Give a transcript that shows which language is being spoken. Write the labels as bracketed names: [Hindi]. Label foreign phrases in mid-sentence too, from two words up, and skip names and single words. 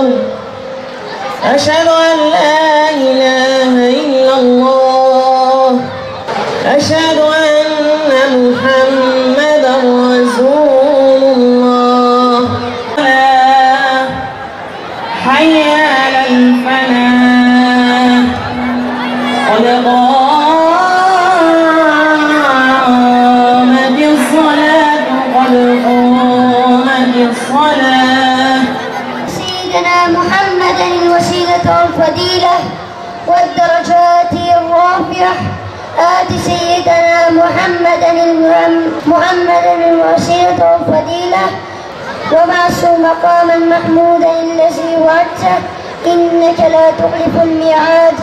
[Arabic] أشهد أن لا إله إلا الله. أشهد أن محمدا رسول الله. حي على الفلاح. قد قامت الصلاة قد قامت الصلاة. سيدنا محمد الوسيلة والفضيلة والدرجات الرافعة. آت سيدنا محمد الوسيلة والفضيلة وبعث مقاما محمودا الذي وعدته إنك لا تخلف الميعاد.